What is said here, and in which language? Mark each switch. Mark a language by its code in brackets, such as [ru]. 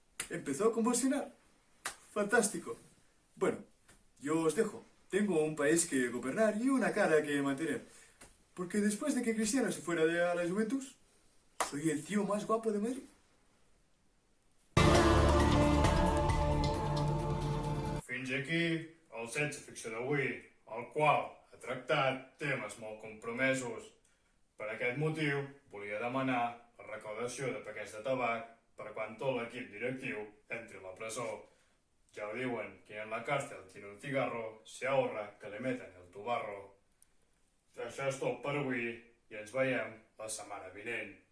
[es] Empezó a convulsionar. Fantástico. Bueno, yo os dejo. Tengo un país que gobernar y una cara que mantener. Porque después de que Cristiano se fuera de la Juventus, soy el tío más guapo de Madrid. [ca] Fins aquí el Sense Ficció d'avui, el qual ha tractat temes molt compromesos. Per aquest motiu, volia demanar la recaudació de paquets de tabac per quan tot l'equip directiu entri a la presó. [es] Ya lo diuen, que en la cárcel tiene un cigarro, se ahorra que le metan el tubarro. [ca] Això és tot per avui i ens veiem la setmana vinent.